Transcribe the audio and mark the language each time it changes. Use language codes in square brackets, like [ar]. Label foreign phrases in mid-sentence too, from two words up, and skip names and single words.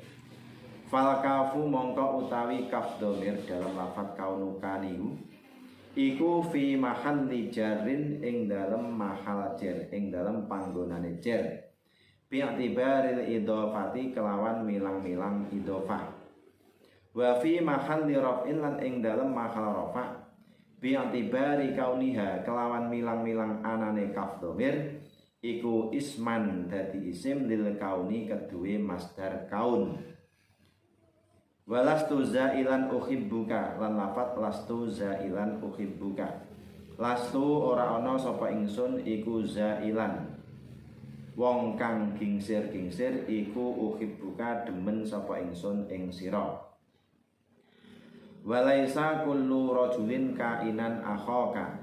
[ar] Fal kafu [jv] mongko utawi [ar] kaf domir [jv] dalam [ar] lafaz kaunuka [jv] niku iku [ar] fi mahalli jarrin [jv] ing dalem mahal jar ing dalem panggonane jar. [ar] Bi i'tibaril idhofati [jv] kelawan milang-milang idhofah. [ar] Wa fi mahalli raf'in [jv] lan ing dalem mahal rafa' [ar] bi i'tibari kauniha [jv] kelawan milang-milang anane kaf dhamir iku isman dadi isim [ar] lil kauni [jv] kedue [ar] masdar kaun. Walastu zailan uhibbuka [jv] lan lafat [ar] lastu zailan uhibbuka. [jv] Lastu ora ana sapa ingsun iku zailan wong kang gingsir-gingsir iku uhibbuka demen sapa ingsun ing sira. [ar] Walaisa kullu rajulin kainan akhaka.